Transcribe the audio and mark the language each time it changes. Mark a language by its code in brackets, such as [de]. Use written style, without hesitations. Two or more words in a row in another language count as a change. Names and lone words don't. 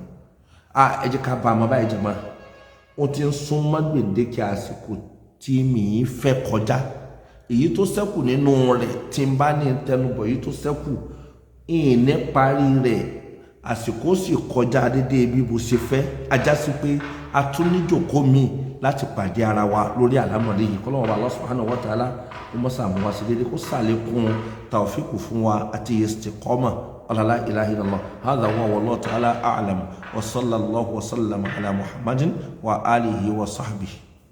[yo] Ẹ jẹ́ ká bá a mọ́ báyìí jẹ́ máa, ó ti ń sún mọ́ gbèdéke àsìkò tí mi fẹ́ kọjá. Èyí tó ṣẹ́kù nínú rẹ̀ tí n bá ní tẹnubọ̀, èyí tó ṣẹ́kù ìní parí rẹ̀ àsìkò sì kọjá dédé bí mo ṣe fẹ́. Ajá sí pé a tún ní jòkó mi láti pàdé ara wa lórí àlámọ̀rí yìí. Kọ́lọ́run [ar] الله سبحانه وتعالى [yo] ó mọ́ sàmú wa sí dédé, kó sàlékún tawfiqu fún wa àti istiqama. [ar] لا إله إلا الله. هذا هو والله تعالى أعلم وصلى الله وسلم على محمد وآله وصحبه.